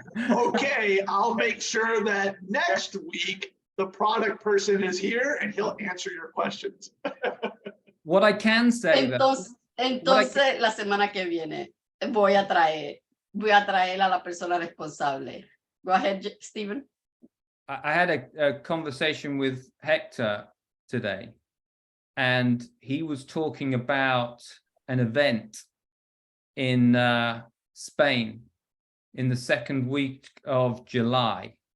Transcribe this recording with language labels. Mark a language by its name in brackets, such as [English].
[English] Okay, I'll make sure that next week the product person is here and he'll answer your questions. What I can say, [Spanish] Entonces la semana que viene voy a traer a la persona responsable. [English] Go ahead, Stephen. I had a conversation with Hector today, and he was talking about an event in Spain in the second week of July.